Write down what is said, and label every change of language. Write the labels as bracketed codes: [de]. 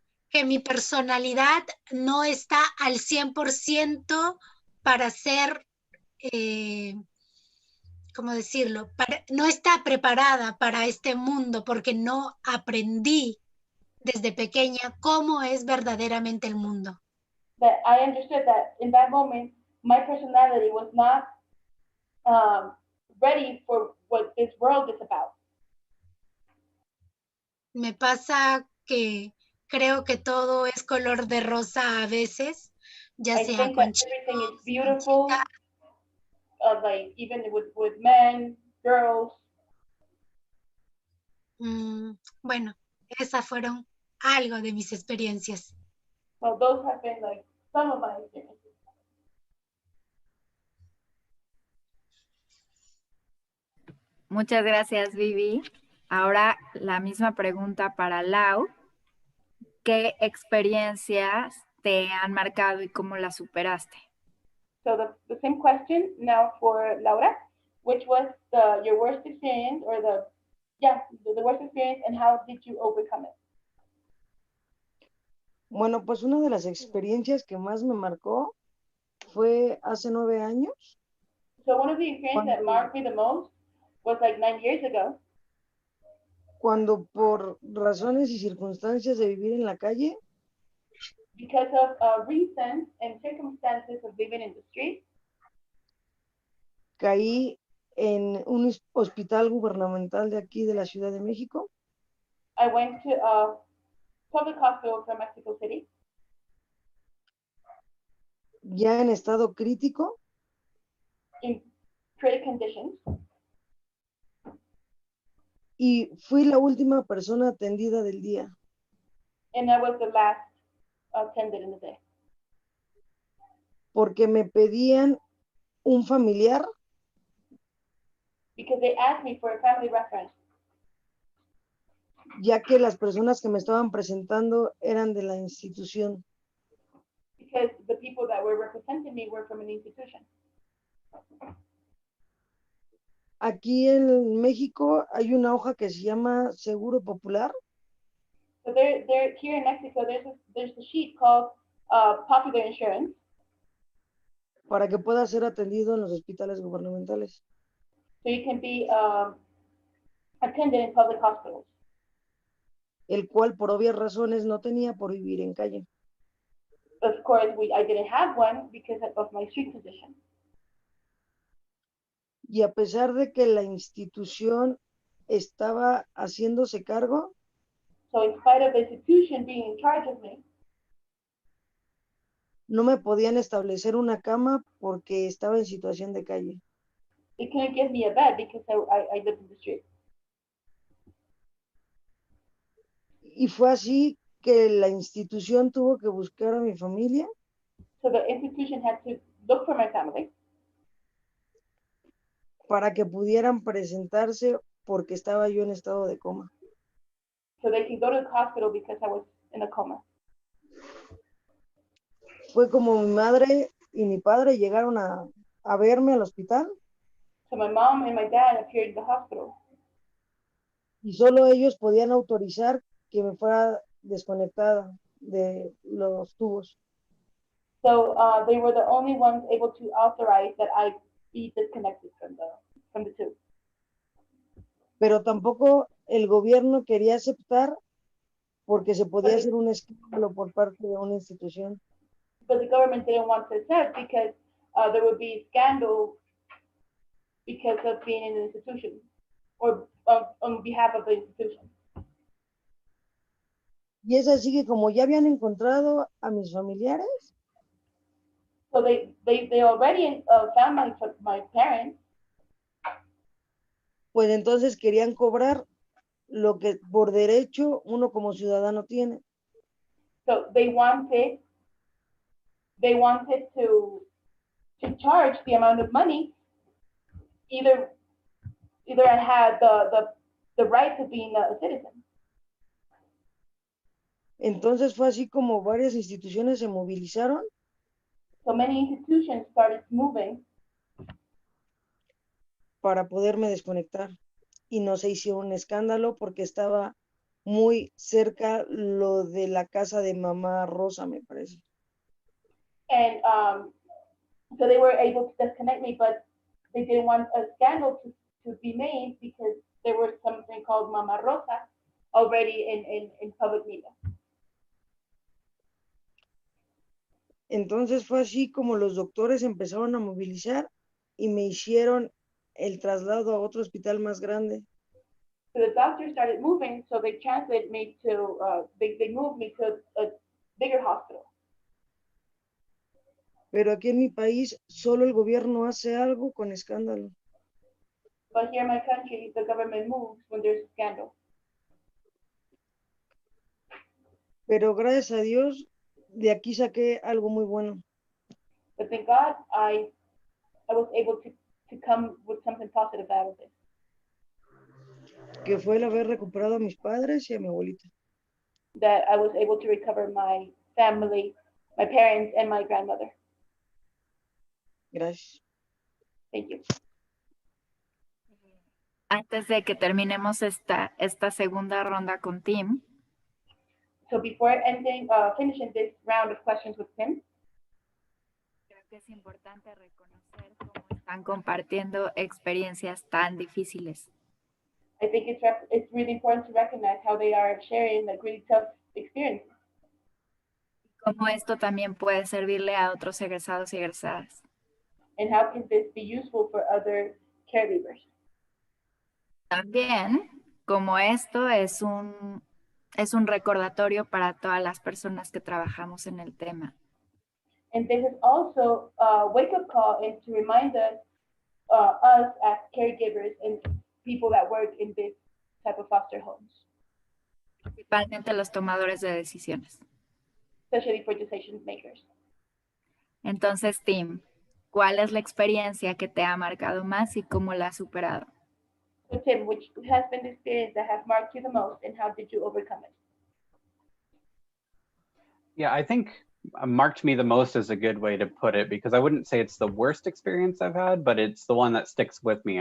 [es] Que mi personalidad no está al 100% para ser, ¿cómo decirlo? No está preparada para este mundo porque no aprendí desde pequeña cómo es verdaderamente el mundo. [en] That I understood that in that moment, my personality was not ready for what this world is about. [es] Me pasa que creo que todo es color de rosa a veces, ya [en] I [es] sea [en] think [es] con [en] that everything is [es] chicos, con [en] beautiful, [es] chicas. [en] like even with men, girls. [es] Bueno, esas fueron algo de mis experiencias. [en] So those have been like some of my experiences. [es] Muchas gracias, Vivi. Ahora la misma pregunta para Lau. ¿Qué experiencias te han marcado y cómo las superaste? [en] So the same question now for Laura, which was your worst experience, or the worst experience, and how did you overcome it? [es] Bueno, pues una de las experiencias que más me marcó fue hace 9 años. [en] So one of the experiences that marked me the most was like 9 years ago. [es] Cuando por razones y circunstancias de vivir en la calle, [en] Because of reasons and circumstances of living in the street, [es] caí en un hospital gubernamental de aquí de la Ciudad de México. [en] I went to a public hospital from Mexico City. [es] Ya en estado crítico. [en] In critical conditions. [es] Y fui la última persona atendida del día. [en] And I was the last attended in the day. [es] Porque me pedían un familiar. [en] Because they asked me for a family reference. [es] Ya que las personas que me estaban presentando eran de la institución. [en] Because the people that were representing me were from an institution. [es] Aquí en México hay una hoja que se llama Seguro Popular. [en] So there here in Mexico, there's a sheet called Popular Insurance. [es] Para que pueda ser atendido en los hospitales gubernamentales. [en] So you can be attended in public hospitals. [es] El cual por obvias razones no tenía por vivir en calle. [en] Of course, I didn't have one because of my street position. [es] Y a pesar de que la institución estaba haciéndose cargo, [en] so in spite of the institution being in charge of me, [es] no me podían establecer una cama porque estaba en situación de calle. [en] They couldn't give me a bed because I lived in the street. [es] Y fue así que la institución tuvo que buscar a mi familia. [en] So the institution had to look for my family. [es] Para que pudieran presentarse porque estaba yo en estado de coma. [en] So they can go to the hospital because I was in a coma. [es] fue como mi madre y mi padre llegaron a verme al hospital [en] So my mom and my dad appeared in the hospital, [es] y solo ellos podían autorizar que me fuera desconectada de los tubos. [en] so they were the only ones able to authorize that I be disconnected from the tube. [es] Pero tampoco el gobierno quería aceptar porque se podía hacer un escándalo por parte de una institución. [en] But the government didn't want to accept because there would be scandal because of being in an institution or on behalf of the institution. [es] Y es así que como ya habían encontrado a mis familiares, [en] So they already found my parents. [es] pues entonces querían cobrar lo que por derecho uno como ciudadano tiene. [en] So they wanted to charge the amount of money. Either I had the right to being a citizen. [es] Entonces fue así como varias instituciones se movilizaron [en] So many institutions started moving [es] para poderme desconectar y no se hizo un escándalo porque estaba muy cerca lo de la casa de mamá Rosa, me parece. [en] and so they were able to disconnect me, but they didn't want a scandal to be made because there was something called Mama Rosa already in public media. [es] Entonces fue así como los doctores empezaron a movilizar y me hicieron el traslado a otro hospital más grande. [en] So the doctors started moving, so they translated me to, they moved me to a bigger hospital. [es] Pero aquí en mi país solo el gobierno hace algo con escándalo. [en] But here in my country, the government moves when there's a scandal. [es] Pero gracias a Dios, de aquí saqué algo muy bueno. [en] But thank God, I was able to come with something positive out of it. [es] Que fue el haber recuperado a mis padres y a mi abuelita. [en] That I was able to recover my family, my parents, and my grandmother. [es] Gracias. [en] Thank you. [es] Antes de que terminemos esta segunda ronda con Tim, [en] So before finishing this round of questions with Tim, [es] creo que es importante reconocer cómo están compartiendo experiencias tan difíciles. [en] I think it's really important to recognize how they are sharing like really tough experiences. [es] Cómo esto también puede servirle a otros egresados y egresadas. [en] And how can this be useful for other caregivers? [es] También, como esto es un recordatorio para todas las personas que trabajamos en el tema. [en] And this is also a wake-up call and to remind us as caregivers and people that work in this type of foster homes. [es] Principalmente los tomadores de decisiones. [en] Especially for decision makers. [es] Entonces, Tim, ¿cuál es la experiencia que te ha marcado más y cómo la has superado? [en] So Tim, which has been the experience that has marked you the most and how did you overcome it? Yeah, I think marked me the most is a good way to put it, because I wouldn't say it's the worst experience I've had, but it's the one that sticks with me.